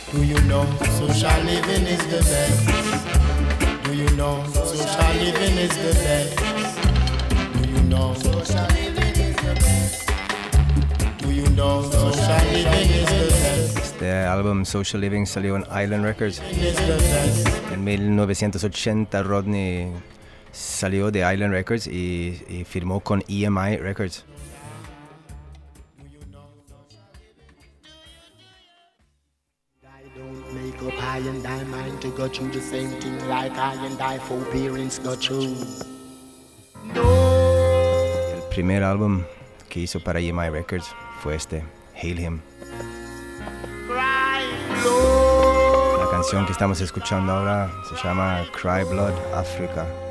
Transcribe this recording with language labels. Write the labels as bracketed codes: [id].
[en] Social living is the best. Do you know social living is the best? Do you know social living is the best? Do you know social living is the best? The album [es] Social Living salió en Island Records. En 1980 Rodney salió de Island Records y firmó con EMI Records. [en] I and I mind to go through the same thing like I and I for parents go through. [es] El primer álbum que hizo para EMI Records fue este, Hail Him. [en] Cry Blood. [es] La canción que estamos escuchando ahora se llama Cry Blood Africa.